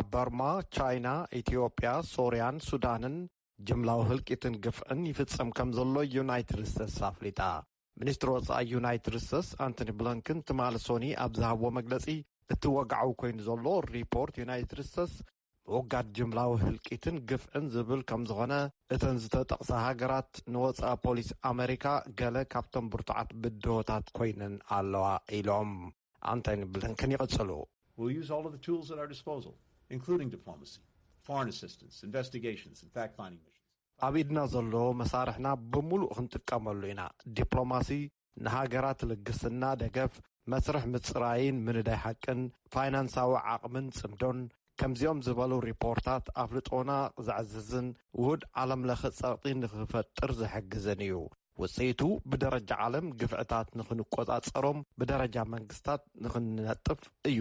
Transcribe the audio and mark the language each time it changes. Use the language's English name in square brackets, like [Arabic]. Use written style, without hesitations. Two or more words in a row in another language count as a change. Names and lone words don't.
[Tigrinya] በርማ፣ ቻይና፣ ኢትዮጵያ፣ ሶርያን ሱዳንን ጅምላዊ ህልቂትን ግፍዕን ይፍጸም ከም ዘሎ ዩናይትድ ስቴትስ ኣፍሊጣ። ሚኒስትሪ ወጻኢ ዩናይትድ ስቴትስ አንቶኒ ብሊንከን ትማል ሶኒ ኣብ ዝሃብዎ መግለጺ እቲ ወግዓዊ ኮይኑ ዘሎ ሪፖርት ዩናይትድ ስቴትስ ምውጋድ ጅምላዊ ህልቂትን ግፍዕን ዝብል ከም ዝኾነ እተን ዝተጠቕሳ ሃገራት ንወጻኢ ፖሊስ ኣሜሪካ ገለ ካብቶም ብርቱዓት ብድሆታት ኮይነን ኣለዋ ኢሎም አንቶኒ ብሊንከን ይቕጽሉ። [English] We'll use all of the tools at our disposal, including diplomacy, foreign assistance, investigations, and fact-finding missions. [Tigrinya] ኣብ ኢድና ዘሎ መሳርሕና ብምሉእ ክንጥቀመሉ ኢና። ዲፕሎማሲ፣ ንሃገራት ልግስና ደገፍ፣ መስርሕ ምጽራይን ምንዳይ ሓቅን፣ ፋይናንሳዊ ዓቕምን ጽምዶን ከምዚኦም ዝበሉ ሪፖርታት ኣፍልጦና ዘዕዝዝን ውህድ ዓለም ለኸ ጸቕጢ ንኽፈጥር ዝሕግዝን እዩ። ውጽኢቱ ብደረጃ ዓለም ግፍዕታት ንኽንቈጻጸሮም ብደረጃ መንግስታት ንኽንነጥፍ እዩ